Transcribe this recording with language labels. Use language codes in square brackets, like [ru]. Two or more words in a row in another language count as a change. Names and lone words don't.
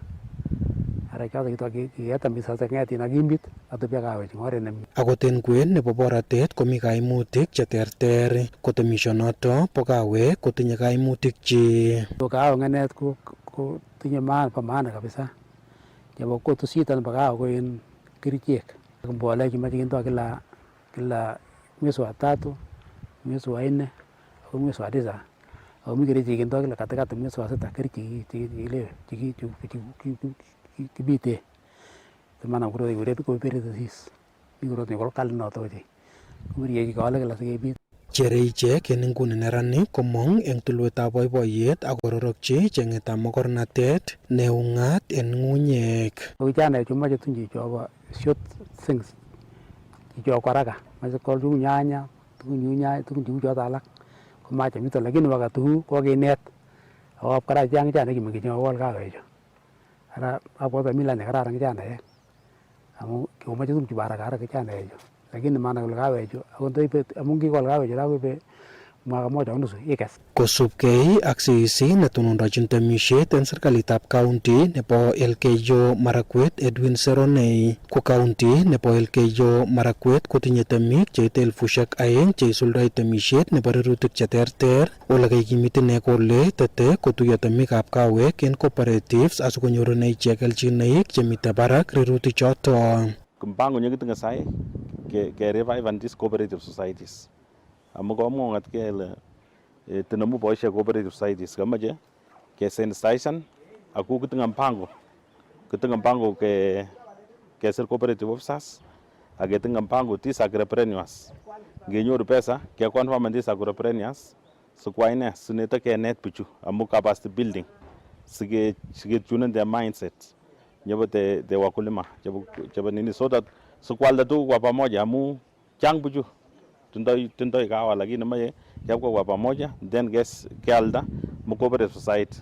[kln] Ara choto kiketem ng'etin akimbit atebia kawek eng oret nemie. Akot en kwen nebo boratet komi kaimutik cheterter. Ko temisionoto bo kawek kotinye kaimutik chi. Kawek ng'enet ko tinye maana kabisa. Nebo kotusiet nebo kawek ko en kerichek. [sw] Mbolea [kln] chemoche kindo [sw] kila mwezi wa 3, mwezi wa 4 au mwezi wa 9. [kln] Ako mi kerichek kindo [sw] kila katikati mwezi wa 6 [kln] kerichek kibite. Maana korot kikuren [en] cooperate disease. [kln] Mi korot nekol kali noto ochei. Kerichek kekole kila sikebit. Chere ichek en inguni neranik komong eng tulwetab boiboiyet ak kororokchi cheng'etab mokornatet neung'at en ng'ung'unyek. Vijana chumoche tun chichobo [en] short things [kln] chichobo haraka moche kol cheu nyanya tukun cheu choto alak komache mito, [sw] lakini wakati huu [kln] kokinet akobo kora chang kijana chemengech chekokol kawechu. Ara abwoti mila nekararan kijanaek amu komoche tukun chebo haraka kijanaechu, lakini maana kole kawechu amu kikol kawechu takoibe [sw] mwaka moja unusu [kln] ikes. Kosubkei ak CEC netonondochin temisiet en serikalitab kaunti nebo Elgeyo Marakwet Edwin Seronei ko kaunti nebo Elgeyo Marakwet kotinye temik cheite 2,000 cheisuldoi temisiet nebo rirutik cheterter. Ole kikimit ine kole tete kotuiyo temikab kawek en cooperatives asikonyorune ichek kelchinoik chemite barak rirutik choto. Mpango nyekitinye sai ke [en] revive these cooperative societies. [kln] Amu komong'at kele tinemu boisiek [en] cooperative societies [kln] kamache kesensitizan aku kitinye mpango kesir [en] cooperative officers [kln] ak ketinye mpango [en] these agripreneurs. [kln] Ngenyoru pesa ke [en] confirm these agripreneurs [kln] sikwai ne sinete kenet bichu amu [en] capacity building [kln] siketunen [en] their mindset [kln] nyebo the wakulima chebo nini [en] so that [kln] sikwalda tukuk [sw] kwa pamoja [kln] amu chang bichu tindoi kahawa lakini maye kebwa [sw] kwa pamoja [kln] then kealda mu [en] cooperative society.